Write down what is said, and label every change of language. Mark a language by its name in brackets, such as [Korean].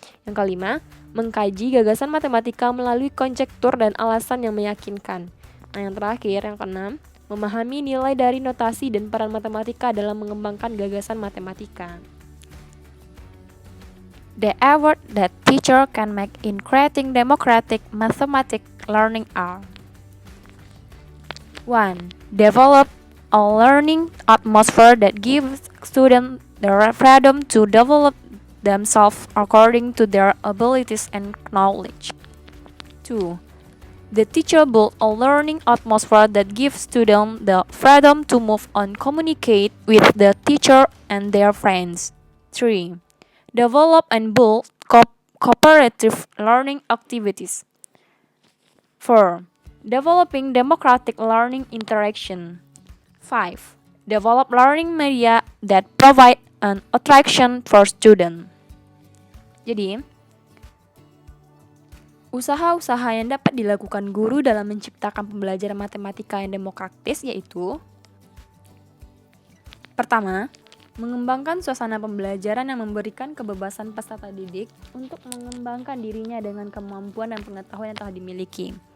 [Indonesian] Yang kelima, mengkaji gagasan matematika melalui konjektur dan alasan yang meyakinkan. Nah, yang terakhir, yang keenam, memahami nilai dari notasi dan peran matematika dalam mengembangkan gagasan matematika. [English] The effort that teacher can make in creating democratic mathematics learning are: 1. Develop a learning atmosphere that gives students the freedom to develop themselves according to their abilities and knowledge. 2. The teacher build a learning atmosphere that gives students the freedom to move and communicate with the teacher and their friends. 3. Develop and build cooperative learning activities. 4. Developing democratic learning interaction. 5. Develop learning media that provide an attraction for students. [Indonesian] Jadi, usaha-usaha yang dapat dilakukan guru dalam menciptakan pembelajaran matematika yang demokratis yaitu: pertama, mengembangkan suasana pembelajaran yang memberikan kebebasan peserta didik untuk mengembangkan dirinya dengan kemampuan dan pengetahuan yang telah dimiliki.